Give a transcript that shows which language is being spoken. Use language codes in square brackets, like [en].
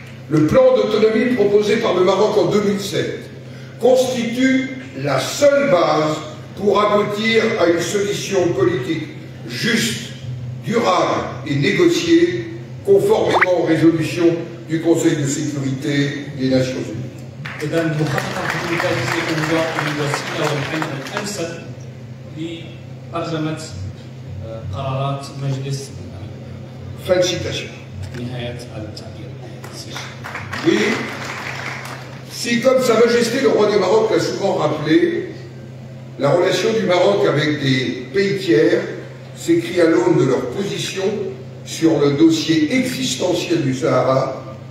[fr] Le plan d'autonomie proposé par le Maroc en 2007 constitue la seule base pour aboutir à une solution politique juste, durable et négociée conformément aux résolutions du Conseil de sécurité des Nations Unies. [ar] إذا مخطط الكتاب سيكون هو الوسيلة والحل الأمثل لترجمة قرارات مجلس الأمن. [fr] Fin de citation. [ar] نهاية التعبير. [fr] Oui, si comme Sa Majesté le roi du Maroc l'a souvent rappelé, la relation du Maroc avec des pays tiers s'écrit à l'aune de leur position sur le dossier existentiel du Sahara.